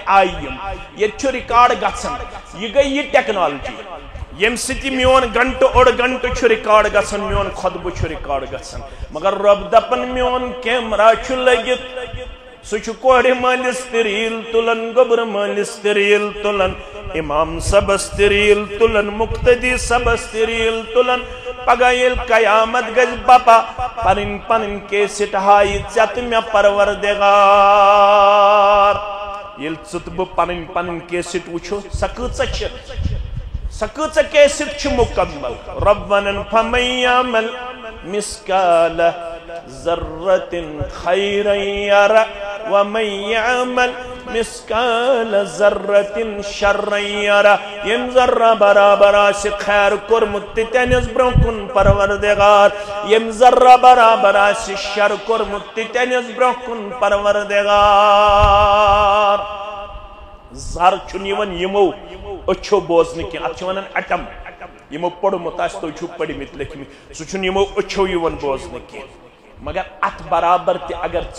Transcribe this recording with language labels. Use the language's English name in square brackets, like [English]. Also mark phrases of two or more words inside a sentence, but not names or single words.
[Kashmiri] آیہِ یِم ییٚتہِ چھُ رِکاڈ گژھان یہ گٔے یہ ٹیکنالوجی یم سۭتۍ میون گھنٹہٕ اوٚڑ گھنٹہٕ چھُ رِکاڈ گژھان میون خطبہٕ چھُ رِکاڈ گژھان مگر رۄب دپان میون کیمرا چھُ لٔگِتھ سُہ چھُ کورِ مٲلِس تہِ ریٖل تُلان گوٚبرٕ مٲلِس تہِ ریٖل تُلان امام صبس تہِ ریٖل تُلان مقتدی صبس تہِ ریٖل تُلان پگہ ییٚلہِ قیامت گژھِ بپا پنٕنۍ پنٕنۍ کیسٹ ہایی ژےٚ تہٕ مےٚ پروردگار ییٚلہِ ژٕ تہٕ بہٕ پنٕنۍ پنٕنۍ کیسٹ وٕچھو سۄ کۭژاہ کیسٹ چھِ مکمل رب ونن [Arabic] فمن یعمل مثقال ذرة خیرا یرہ ومن یعمل مثقال ذرة شرا یرہ [Kashmiri] یم ذرہ برابر آسہِ خیر کورمُت تہِ تٔمِس برونٛہہ کُن پروردگار یم ذرہ برابر آسہِ شر کورمُت تہِ تٔمِس برونٛہہ کُن پروردگار زر چھُنہٕ یِوان یِمو أچھو بوزنہٕ کینٛہہ اتھ چھِ ونان ایٹم یِمو پوٚرمُت آسہِ تُہۍ چھِو پٔرمٕتۍ لیکھمٕتۍ سُہ چھُنہٕ یِمو أچھو یِوان بوزنہٕ کینٛہہ مگر ات برابر تہِ اگر ژےٚ